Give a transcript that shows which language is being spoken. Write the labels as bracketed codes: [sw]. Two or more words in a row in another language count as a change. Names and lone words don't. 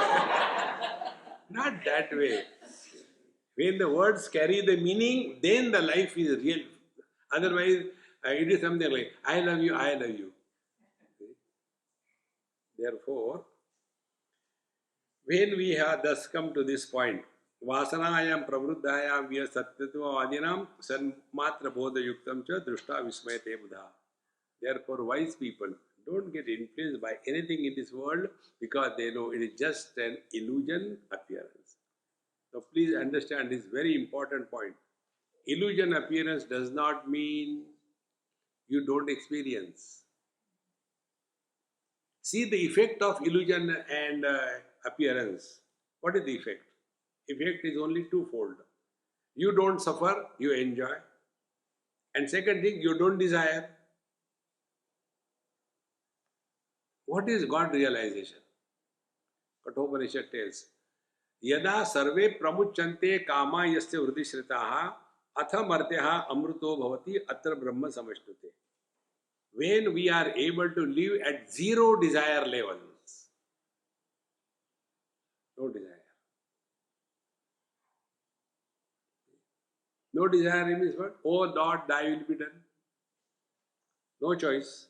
[en] Not that way. When the words carry the meaning, then the life is real. Otherwise, it is something like, I love you, I love you. Therefore, when we have thus come to this point, [sa] वासनायां प्रवृद्धायां व्य सत्यत्व आदिनां सन्मात्र बोध युक्तं च दृष्ट विस्मयते बुद्ध. [en] Therefore, wise people don't get influenced by anything in this world because they know it is just an illusion appearance. So please understand this very important point. Illusion appearance does not mean you don't experience. See the effect of illusion and appearance. What is the effect? Effect is only twofold. You don't suffer, you enjoy. And second thing, you don't desire. What is God realization? Kathopanishad tells, [sa] यदा सर्वे प्रमुच्यन्ते कामा यस्य वृदिश्रिताः अथ मर्त्यः अमृतो भवति अत्र ब्रह्म समश्नुते. [en] When we are able to live at zero desire levels, no desire. No desire means what? Oh Lord, thy will be done. No choice.